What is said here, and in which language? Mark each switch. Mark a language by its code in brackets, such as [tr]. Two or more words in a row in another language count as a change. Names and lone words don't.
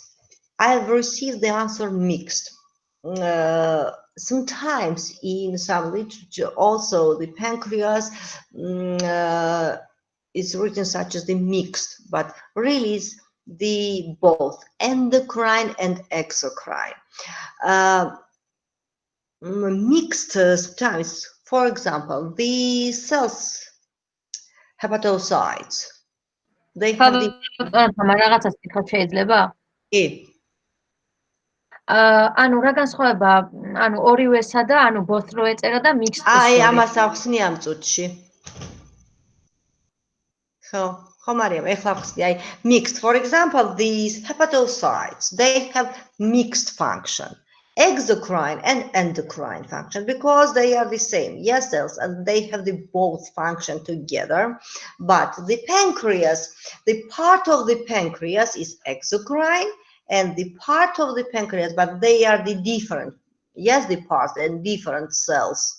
[en] I've received the answer mixed. Sometimes in some literature also the pancreas is written such as the mixed, but really it's the both endocrine and exocrine. Mixed sometimes, for example, the cells, hepatocytes, they have the [ka] რაღაცას ვთქვათ შეიძლება? E. ანუ რა განსხვავება, ანუ ორივესა და ანუ both რო ეწერა და mixed აი, შორის? ამას ახსნი ამ წუთში. ხო, Mariam, ეხლა ახსნი. აი, mixed. [en] For example, these hepatocytes, they have mixed function. Exocrine and endocrine function because they are the same, yes, cells, and they have the both function together. But the pancreas, the part of the pancreas is exocrine and the part of the pancreas, but they are the different, yes, the parts and different cells.